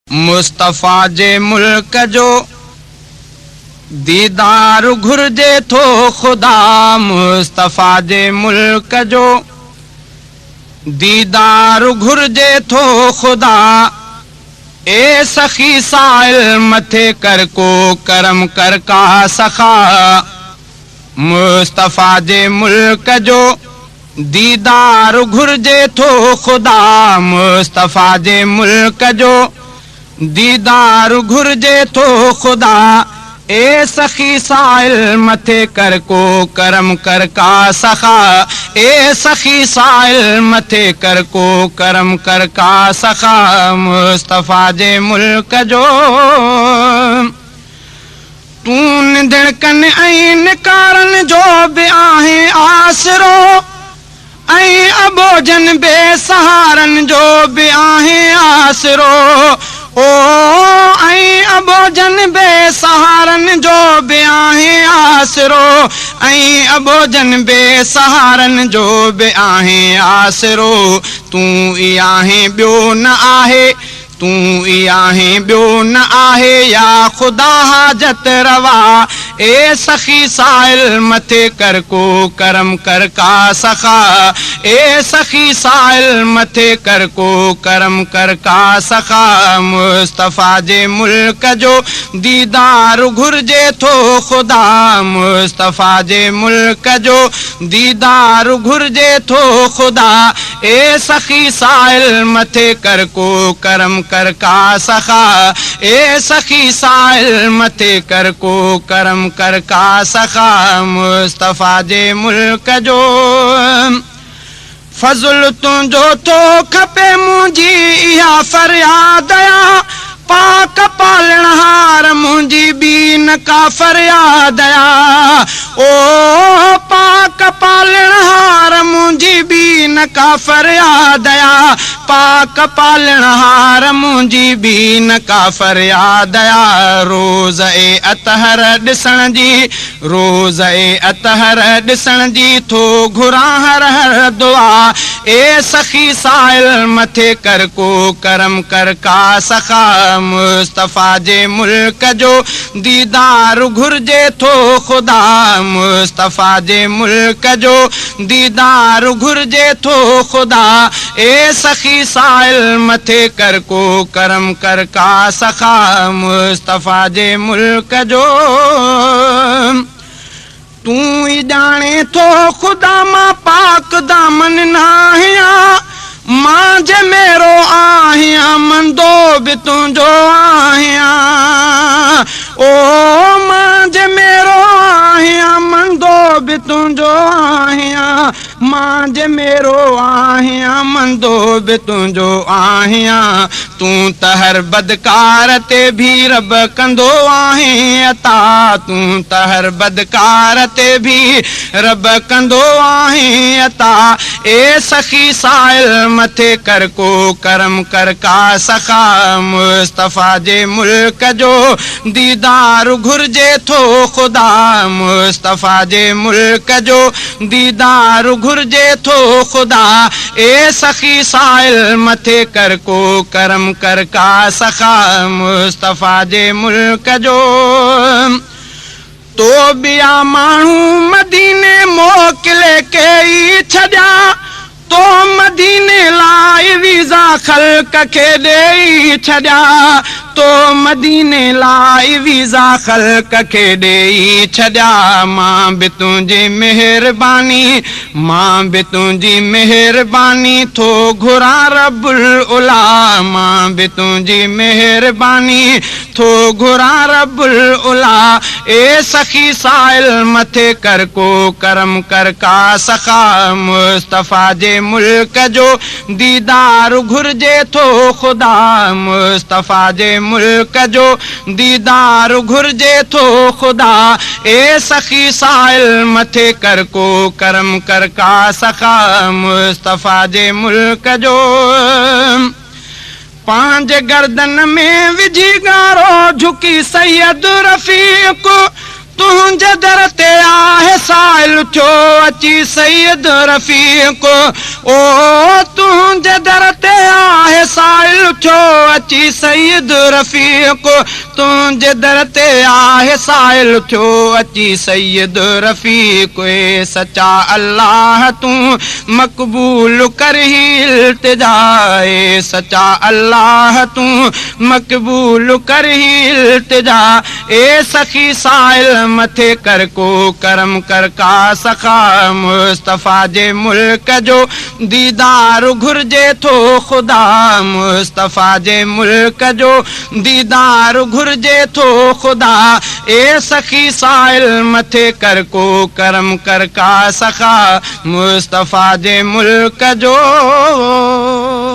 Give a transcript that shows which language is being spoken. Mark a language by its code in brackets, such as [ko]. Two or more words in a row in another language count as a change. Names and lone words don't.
[sd] मुस्तफ़ा जे मुल्क जो दीदार घुर्जे थो खुदा। मुस्तफ़ा जे मुल्क जो दीदार घुर्जे थो खुदा। ए सखी साइल मथे कर को करम कर का सखा। मुस्तफ़ा जे मुल्क जो दीदार घुर्जे थो खुदा। मुस्तफ़ा जे मुल्क जो दीदार घुर्जे थो खुदा। ए सखी साइल मथे कर को करम कर का सखा। ए सखी साइल मथे कर को करम कर का सखा। मुस्तफ़ा जे मुल्क जो तूं निंदड़कन ऐं निकारन जो बि आहे आसरो। ऐं अबोजन बेसहारन जो बि आहे आसरो। ओ ऐं अबोजन बेसहारन जो बि आहे आसरो। ऐं अबोजन बेसहारन जो बि आहे आसरो। तूं ई आहे ॿियो न आहे। तूं ई आहे ॿियो न आहे या ख़ुदा हाजत रवा। ए सखी साइल मथे कर को करम कर का सखा। ए सखी साइल मथे कर को करम कर का सखा। मुस्तफ़ा जे मुल्क जो दीदार घुर्जे थो खुदा। मुस्तफ़ा जे मुल्क जो दीदार घुर्जे थो खुदा। ए सखी साइल मथे कर को करम कर का सखा। ए सखी साइल मथे कर को करम कर का सखा। मुस्तफ़ा जे मुल्क जो फज़ल तुंहिंजो थो खपे मुंहिंजी इहा फरियाद आ। पाक पालणहार मुंहिंजी बि न का फरियाद आ। ओ पाक पालणहार मुंहिंजी बि न का फरियाद आ। पाक पालणहार मुंहिंजी बि न का फरियाद आ। रोज़ ए अतहर ॾिसण जी रोज़ ए अतहर ॾिसण जी थो घुरां हर हर दुआ। ए सखी साइल मथे कर को करम कर का सखा। मुस्तफ़ा जे मुल्क जो दीदार घुर्जे थो खुदा। मुस्तफ़ा जे मुल्क जो दीदार घुर्जे थो खुदा। ए सखी साइल मथे कर को करम कर का सखा। मुस्तफ़ा जे मुल्क जो तूं ई ॼाणे थो खुदा मां पाक दामन नाहियां। मां जे मेरो आहियां मंदो बि तुंहिंजो आहियां। ओ मां जे मेरो आहियां मंदो बि तुंहिंजो आहियां। मां जे मेरो आहियां मंदो बि तुंहिंजो आहियां। तूं त हर बदकार ते बि रब कंदो आहीं अता। तूं त हर बदकार ते बि रब कंदो आहीं अता। ए सखी साइल मथे कर को करम कर का सखा। मुस्तफ़ा जे मुल्क जो दीदार घुर्जे थो खुदा। मुस्तफ़ा जे मुल्क जो दीदार घुर्जे थो खुदा। ए सखी साइल मथे कर को करम कर का सखा। मुस्तफ़ा जे मुल्क जो तो बिया माण्हू मदीने मोकिले के ई छॾिया। तो मदीने लाइ वीज़ा ख़ल्क़ खे ॾेई छॾिया। तो मदीने लाइ वीज़ा ख़ल्क़ खे ॾेई छॾिया। मां बि तुंहिंजी महिरबानी मां बि तुंहिंजी महिरबानी थो घुरां [ar] ربّ العلى. [sd] मां बि तुंहिंजी महिरबानी थो घुरां [ar] ربّ العلى. [sd] ए सखी साइल मथे कर को करम कर का सखा। मुस्तफ़ा जे मुल्क जो दीदार घुर्जे थो खुदा। मुस्तफ़ा जे मुल्क जो दीदार घुर्जे थो खुदा। ए सखी साइल मथे कर को करम कर का सखा। मुस्तफ़ा जे मुल्क जो पांच गर्दन में विझी गारो झुकी सैयद रफ़ीक। तुंहिंजे दर ते आहे साइल थियो अची सैयद रफ़ीक ओ तुंहिंजे दर ते आहे साइल थियो अची सैयद रफ़ीक तुंहिंजे दर ते आहे साइल थियो अची सैयद रफ़ीक ए सचा अल्लाह तूं मक़बूल कर ही इल्तिजा ए सचा अल्लाह तूं मक़बूल कर ही इल्तिजा ए सखी साइल मथे कर को करम कर का सखा मुस्तफ़ा जे मुल्क जो दीदार घुर्जे थो ख़ुदा मुस्तफ़ा जे मुल्क जो दीदार घुर्जे थो ख़ुदा ए सखी साइल मथे कर को करम कर का सखा मुस्तफ़ा जे मुल्क जो